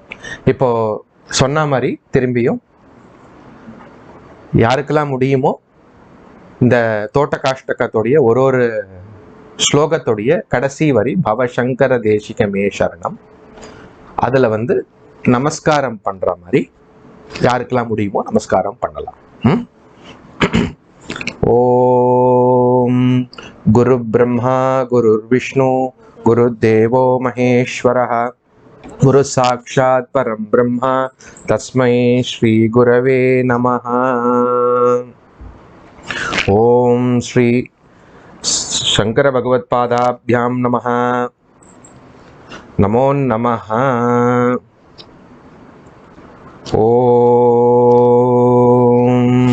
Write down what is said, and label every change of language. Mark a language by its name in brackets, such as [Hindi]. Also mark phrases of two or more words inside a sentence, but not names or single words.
[Tamil] இப்போ சொன்ன மாதிரி திரும்பியும் யாருக்கெல்லாம் முடியுமோ இந்த தோட்ட காஷ்டகத்துடைய ஒரு ஸ்லோகத்துடைய கடைசி வரி [Sanskrit] भवशंकर देशिक मे शरणम्, [Tamil] அதுல நமஸ்காரம் பண்ற மாதிரி யாருக்கெல்லாம் முடியுமோ நமஸ்காரம் பண்ணலாம். [Sanskrit] ॐ गुरु ब्रह्मा गुरु विष्णु गुरु देवो महेश्वरः गुरु साक्षात् परम् ब्रह्म तस्मै श्री गुरवे नमः. ॐ श्री शंकर भगवत् पादाभ्यां नमः. नमो नमः। ॐ.